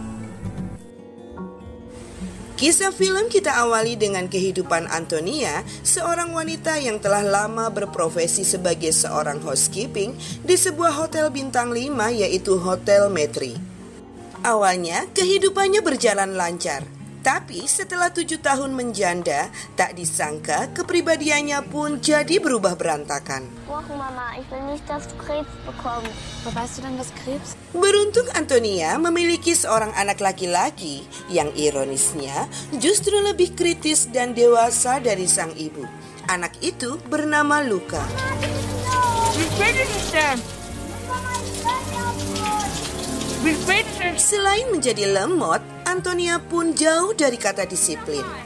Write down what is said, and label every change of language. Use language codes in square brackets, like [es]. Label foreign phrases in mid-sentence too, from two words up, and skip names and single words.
[id] Kisah film kita awali dengan kehidupan Antonia, seorang wanita yang telah lama berprofesi sebagai seorang housekeeping di sebuah hotel bintang 5, yaitu Hotel Metri. Awalnya kehidupannya berjalan lancar, tapi setelah 7 tahun menjanda, tak disangka kepribadiannya pun jadi berubah berantakan. [de] Wah Mama, ich will nicht, dass du Krebs bekommst. Weißt du denn was Krebs? [id] Beruntung Antonia memiliki seorang anak laki-laki yang ironisnya justru lebih kritis dan dewasa dari sang ibu. Anak itu bernama Luka. Selain menjadi lemot, Antonia pun jauh dari kata disiplin.